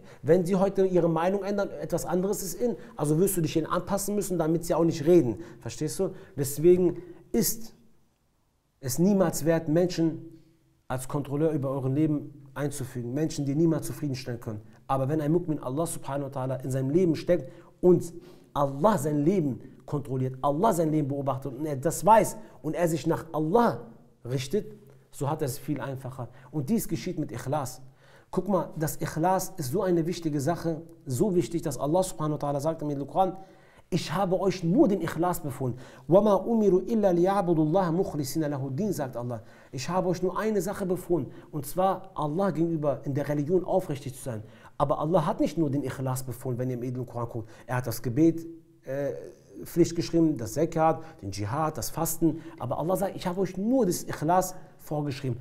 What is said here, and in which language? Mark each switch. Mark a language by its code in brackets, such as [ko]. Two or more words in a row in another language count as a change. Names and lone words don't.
[de] Wenn sie heute ihre Meinung ändern, etwas anderes ist in, also wirst du dich ihnen anpassen müssen, damit sie auch nicht reden. Verstehst du? Deswegen ist es niemals wert, Menschen als Kontrolleur über euer Leben einzufügen. Menschen, die niemals zufriedenstellen können. Aber wenn ein Mu'min Allah [ar] سبحانه وتعالى [de] in seinem Leben steckt und Allah sein Leben kontrolliert, Allah sein Leben beobachtet und er das weiß und er sich nach Allah richtet, so hat er es viel einfacher. Und dies geschieht mit Ikhlas. Guck mal, das Ikhlas ist so eine wichtige Sache, so wichtig, dass Allah [ar] سبحانه وتعالى [de] sagt im Koran, ich habe euch nur den Ikhlas befohlen. [ar] وَمَا أُمِرُوا إِلَّا لِيَعْبُدُوا اللَّهَ مُخْلِصِينَ لَهُ الدِّينَ, [de] sagt Allah. Ich habe euch nur eine Sache befohlen, und zwar Allah gegenüber in der Religion aufrichtig zu sein. Aber Allah hat nicht nur den Ikhlas befohlen, wenn ihr im edlen Koran guckt. Er hat das Gebet Pflicht geschrieben, das Zakat, den Dschihad, das Fasten. Aber Allah sagt, ich habe euch nur das Ikhlas vorgeschrieben.